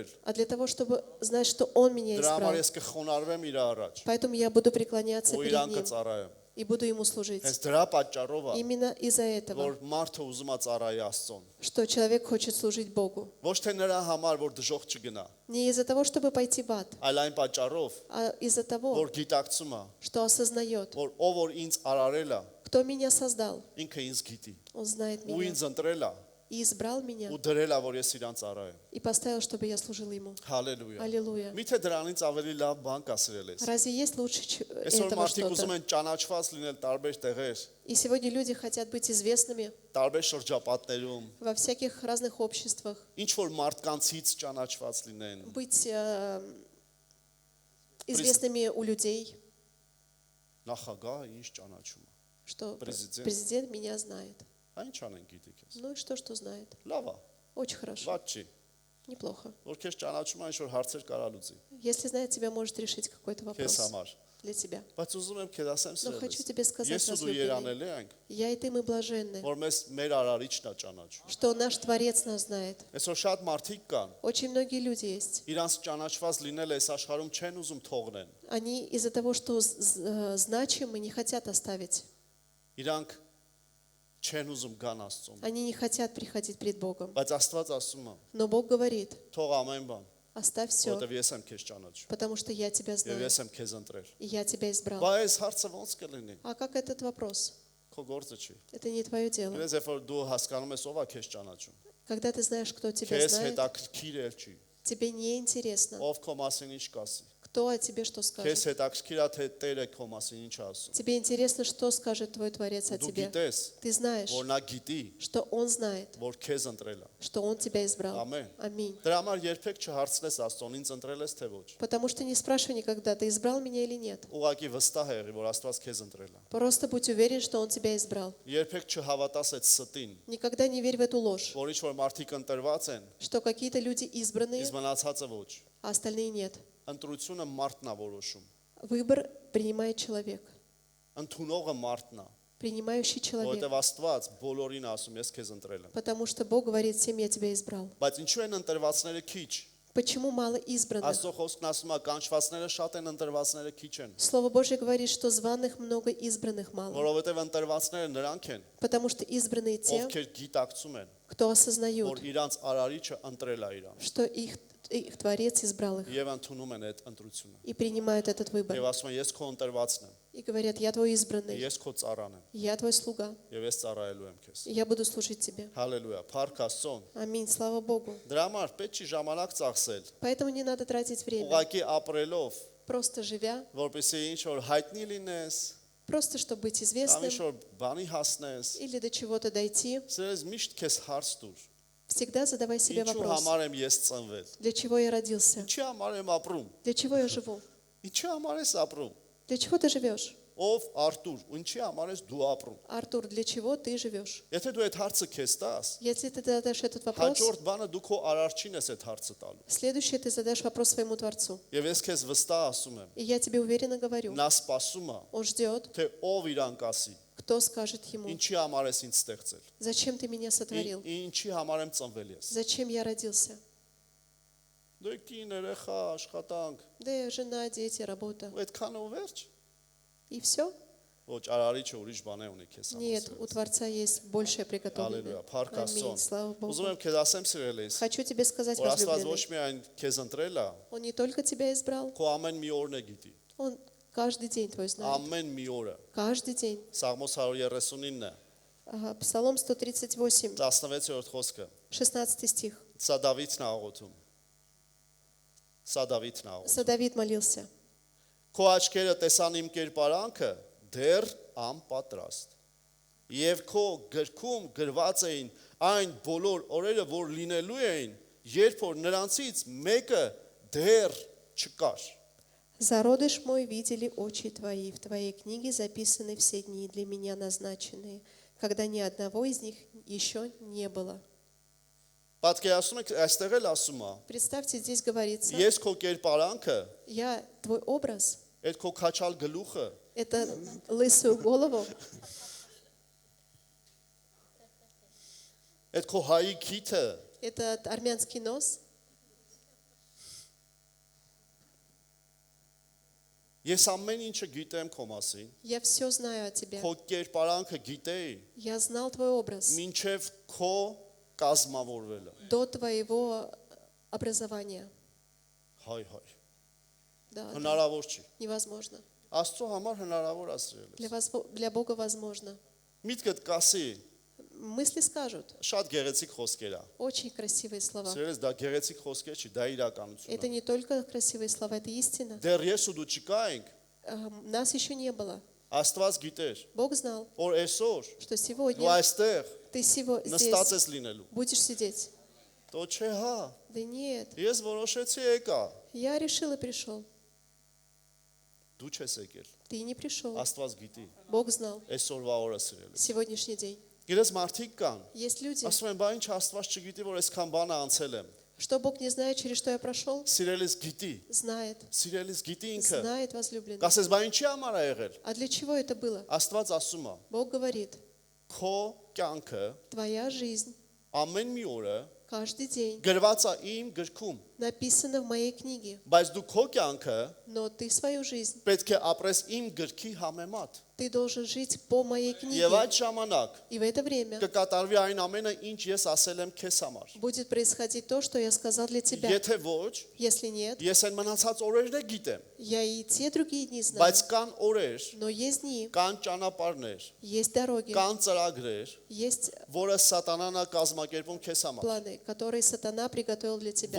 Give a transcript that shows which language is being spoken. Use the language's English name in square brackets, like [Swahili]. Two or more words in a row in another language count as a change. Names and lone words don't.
[Russian] а для того, чтобы знать, что Он меня [Armenian] Դրա համար [Russian] избрал. [Armenian] ես կխոնարհվեմ իր առաջ [Russian] Поэтому я буду преклоняться [Armenian] ու [Russian] перед [Armenian] իրան [Russian] Ним [Armenian] կծառայեմ։ [Russian] и буду Ему служить. [Armenian] Հենց դրա պատճառով է, [Russian] Именно из-за этого, [Armenian] որ մարդը ուզում է ծառայի Աստծուն։ [Russian] что человек хочет служить Богу. [Armenian] Ոչ թե նրա համար, որ դժոխ չգնա, [Russian] Не из-за того, чтобы пойти в ад, [Armenian] այլ այն պատճառով, [Russian] а из-за того, [Armenian] որ գիտակցում է, [Russian] что осознает, [Armenian] որ ով որ ինձ արարել է, [Russian] кто меня создал. [Armenian] ինքը ինձ գիտի։ [Russian] Он знает [Armenian] Ու [Russian] меня. [Armenian] ինձ ընտրել է, [Russian] и избрал меня, [Armenian] ու դրել է, որ ես իրան ծառայեմ։ [Russian] и поставил, чтобы я служил ему. [Armenian] Հալելույա։ [Russian] Аллилуйя. [Armenian] Միթե դրանից ավելի лав բան կա սիրել ես։ [Russian] Разве есть лучше [Armenian] Այսօր [Russian] этого [Armenian] մարդիկ ուզում [Russian] что-то? [Armenian] են ճանաչված լինել տարբեր տեղեր, [Russian] И сегодня люди хотят быть известными [Armenian] տարբեր շրջապատներում, [Russian] во всяких разных обществах, [Armenian] ինչ որ մարդկանցից ճանաչված լինեն։ [Russian] быть известными у людей, [Armenian] Նախագահը ինչ ճանաչում է։ [Russian] что Президент. президент меня знает. [Armenian] Այն չանեն գիտեք ես։ [Russian] Ну и что знает? [Armenian] Լավ է, [Russian] Очень хорошо, [Armenian] ված չի։ [Russian] неплохо. [Armenian] Որ քեզ ճանաչում է, ինչ որ հարցեր կարա լուծի։ [Russian] Если знает тебя, может решить какой-то [Armenian] Քեզ [Russian] вопрос [Armenian] համար։ [Russian] для тебя. [Armenian] Բայց ուզում եմ քեզ ասեմ [Russian] Но хочу тебе [Armenian] սիրելիս։ [Russian] сказать, [Armenian] Ես ու դու [Russian] возлюбленный, [Armenian] երանելի ենք, [Russian] я и ты, мы блаженны, [Armenian] որ մեր արարիչն է ճանաչում։ [Russian] что наш Творец нас знает. [Armenian] Այսօր շատ մարդիկ կան, [Russian] Очень многие люди есть. [Armenian] իրանց ճանաչված լինել այս աշխարհում չեն ուզում թողնեն։ [Russian] Они из-за того, что значимы, не хотят оставить. [Armenian] Իրանք չեն ուզում գան Աստծուն։ [Russian] Они не хотят приходить пред Богом. [Armenian] Բայց Աստված ասում է. [Russian] Но Бог говорит, [Armenian] Թող ամեն բան, [Russian] оставь все, [Armenian] որովհետև ես եմ քեզ ճանաչում։ [Russian] потому что я тебя [Armenian] Եվ [Russian] знаю, [Armenian] ես եմ քեզ ընտրել։ [Russian] и я тебя избрал. [Armenian] Բայց այս հարցը ո՞նց կլինի։ [Russian] А как этот вопрос? [Armenian] Քո գործը չի։ [Russian] Это не твое дело. [Armenian] Գիտես, երբ որ դու հասկանում ես ով է քեզ ճանաչում։ [Russian] Когда ты знаешь, кто тебя [Armenian] Քեզ [Russian] знает, [Armenian] հետաքրքիր էլ չի։ [Russian] тебе не интересно, [Armenian] Ով քո մասին ինչ կասի։ [Russian] кто о тебе что [Armenian] Քեզ [Russian] скажет. [Armenian] հետաքրքիր է թե Տերը քո մասին ինչ է ասում։ [Russian] Тебе интересно, что скажет твой Творец о [Armenian] Դու [Russian] тебе. [Armenian] գիտես, [Russian] Ты знаешь, [Armenian] որ նա гитի, [Russian] что Он знает, [Armenian] որ քեզ ընտրել է։ [Russian] что Он тебя избрал. [Armenian] Ամեն։ [Russian] Аминь. [Armenian] Դրա համար երբեք չհարցնես Աստծուն, ինձ ընտրել ես թե ոչ։ [Russian] Потому что не спрашивай никогда, ты избрал меня или нет. [Armenian] Ուղղակի վստահ եղի, որ Աստված քեզ ընտրել է։ [Russian] Просто будь уверен, что Он тебя избрал. [Armenian] Երբեք չհավատաս այդ ստին, [Russian] Никогда не верь в эту ложь, [Armenian] որ ինչ որ մարդիկ ընտրված են, [Russian] что какие-то люди избранные, [Armenian] իսկ մնացածը ոչ։ [Russian] а остальные нет. [Armenian] Ընտրությունը մարդն է որոշում։ [Russian] Выбор принимает человек, [Armenian] Ընդունողը մարդն է, [Russian] принимающий человек. [Armenian] որովհետև Աստված բոլորին ասում ես քեզ ընտրել եմ։ [Russian] Потому что Бог говорит всем, я тебя избрал. [Armenian] Բայց ինչու են ընտրվածները քիչ։ [Russian] Почему мало избранных? [Armenian] Աստծո խոսքն ասում է կանչվածները շատ են, ընտրվածները քիչ են։ [Russian] Слово Божье говорит, что званых много, избранных мало. [Armenian] Որովհետև ընտրվածները նրանք են, [Russian] Потому что избранные те, [Armenian] ովքեր գիտակցում են, [Russian] кто осознают, [Armenian] որ իրանց արարիչը ընտրել է իրան [Russian] что их Творец избрал их [Armenian] եւ ընդունում են այդ ընտրությունը։ [Russian] и принимают этот выбор. [Armenian] Եվ ասում են ես քո ընտրվածն եմ, [Russian] И говорят, я твой избранный, [Armenian] ես քո ծառան եմ [Russian] я твой слуга, [Armenian] եւ ես ծառայելու եմ քեզ։ [Russian] и я буду служить тебе. [Armenian] Հալելույա, փառք Աստծուն։ [Russian] Аминь, слава Богу. [Armenian] Դրա համար պետք չի ժամանակ ծախսել, [Russian] Поэтому не надо тратить время, [Armenian] ուղղակի ապրելով, [Russian] просто живя, [Armenian] որպեսզի ինչ որ հայտնի լինես, [Russian] просто чтобы быть [Armenian] կամ [Russian] известным [Armenian] ինչ որ բանի հասնես, [Russian] или до чего-то дойти. [Armenian] սրես միշտ քեզ հարց տուր։ [Russian] Всегда задавай себе [Armenian] Ինչու [Russian] вопрос, [Armenian] համար եմ ես ծնվել։ [Russian] для чего я родился, [Armenian] Ինչի համար եմ ապրում։ [Russian] для чего я живу, [Armenian] Ինչի համար ես ապրում։ [Russian] для чего ты живешь. [Armenian] Ով Արտուր, ինչի համար ես դու ապրում։ [Russian] Артур, для чего ты живешь? [Armenian] Եթե դու այդ հարցը քեզ տաս, [Russian] Если ты задашь этот вопрос, [Armenian] հաջորդ բանը դու քո արարչին ես այդ հարցը տալու։ [Russian] следующее ты задашь вопрос своему Творцу. [Armenian] Եվ ես քեզ վստահ ասում եմ, [Russian] И я тебе уверенно говорю, [Armenian] նա սպասում է, [Russian] он ждет, [Armenian] թե ով իրան կասի, [Russian] кто скажет ему, [Armenian] ինչի համար ես ինձ ստեղծել։ [Russian] зачем ты меня сотворил, [Armenian] Ինչի համար եմ ծնվել ես։ [Russian] зачем я родился. [Armenian] Դու կին երեխա, աշխատանք, [Russian] Да и жена, дети, работа. [Armenian] ու այդքանը ու վերջ։ [Russian] И все? [Armenian] Ոչ, արարիչը ուրիշ բան է ունի քեզ [Russian] Нет, у [Armenian] համար։ [Russian] Творца есть большее приготовленное. [Armenian] Հալելույա, փառք [Russian] Аминь, слава [Armenian] Աստծուն։ Ուզում [Russian] Богу. [Armenian] եմ քեզ ասեմ սիրելիս, [Russian] Хочу тебе сказать, [Armenian] որ Աստված ոչ [Russian] возлюбленный, [Armenian] միայն քեզ ընտրել է, [Russian] Он не только тебя избрал, [Armenian] քո ամեն մի օրն է գիտի։ [Russian] Он каждый день твой знает. [Armenian] Ամեն մի օրը։ [Russian] Каждый день. [Armenian] Սաղմոս 139-ը, [Russian] Псалом 138, [Armenian] 16-րդ խոսքը։ [Russian] 16 стих. [Armenian] Սա Դավիթն է աղոթում։ Սա Դավիթն է աղոթում։ [Russian] Со Давид молился. [Armenian] Քո աչքերը տեսան իմ կերպարանքը դեռ անպատրաստ։ Եվ քո գրքում գրված էին այն բոլոր օրերը, որ լինելու էին, երբ որ նրանցից մեկը դեռ չկար։ [Russian] Зародыш мой видели очи твои, в твоей книге записаны все дни для меня назначенные, когда ни одного из них еще не было. [Armenian] Պատկերացնում եք, այստեղ էլ ասում է. [Russian] Представьте, здесь говорится, [Armenian] Ես քո կերպարանքը, [Russian] я твой образ, [Armenian] այդ քո քաչալ գլուխը, [Russian] это лысую голову, [Armenian] այդ քո հայի քիթը, [Russian] это армянский нос. [Armenian] ես ամեն ինչը гитեմ քո մասին, [Russian] Я все знаю о тебе. [Armenian] քո կերպարանքը գիտեի, [Russian] Я знал твой образ [Armenian] մինչև քո կազմավորվելը։ [Russian] до твоего образования. [Armenian] Հայ, [Russian] Да, да, [Armenian] հնարավոր չի։ [Russian] невозможно. [Armenian] Աստծո համար հնարավոր է սիրելիս։ [Russian] Для Бога возможно. [Armenian] Միտքդ կասի, [Russian] мысли скажут. [Armenian] Շատ գեղեցիկ խոսքեր է։ [Russian] Очень красивые слова. [Armenian] Սիրելիս, դա գեղեցիկ խոսքեր չի, դա իրականություն [Russian] Это [Armenian] է։ [Russian] не только красивые слова, это истина. [Armenian] Դեռ ես ու դու չկայինք, [Russian] Нас еще не было. [Armenian] Աստված գիտեր, [Russian] Бог знал, [Armenian] որ այսօր [Russian] что [Armenian] դու [Russian] сегодня [Armenian] այստեղ [Russian] ты здесь [Armenian] նստած ես լինելու։ [Russian] будешь сидеть. [Armenian] Դո չէ, հա։ [Russian] Да нет, [Armenian] Ես որոշեցի եկա։ [Russian] я решил и пришел. [Armenian] Դու չես եկել։ [Russian] Ты не пришел. [Armenian] Աստված գիտի։ [Russian] Бог знал [Armenian] Այսօրվա օրը սիրելիս։ [Russian] сегодняшний день. [Armenian] Գիտես մարդիկ կան։ [Russian] Есть люди, [Armenian] Ասում են, բա ինչ Աստված չգիտի, որ այսքան բան անցել եմ։ [Russian] что Бог не знает, через что я прошел, [Armenian] Սիրելիս գիտի։ [Russian] знает. [Armenian] Սիրելիս գիտի ինքը։ [Russian] Знает, возлюбленный. [Armenian] Կասես, բա ինչի համար է եղել։ [Russian] А для чего это было? [Armenian] Աստված ասում է, [Russian] Бог говорит, [Armenian] քո կյանքը [Russian] твоя жизнь [Armenian] ամեն մի օրը [Russian] каждый день [Armenian] գրված է իմ գրքում, [Russian] написана в моей книге, [Armenian] բայց դու քո կյանքը [Russian] но ты свою жизнь, [Armenian] պետք է ապրես իմ գրքի համեմատ։ [Russian] ты должен жить по моей книге. [Armenian] Եվ այդ ժամանակ [Russian] И в это время [Armenian] կկատարվի այն ամենը, ինչ ես ասել եմ քեզ համար։ [Russian] будет происходить то, что я сказал для тебя. [Armenian] Եթե ոչ, [Russian] Если нет, [Armenian] ես այն մնացած օրերն գիտեմ, [Russian] я и те другие дни знаю. [Armenian] բայց կան օրեր, [Russian] Но есть дни, [Armenian] կան ճանապարհներ, [Russian] есть дороги, [Armenian] կան ծրագրեր, [Russian] есть [Armenian] որը սատանան է կազմակերպում քեզ համար, [Russian] планы, которые сатана приготовил для тебя.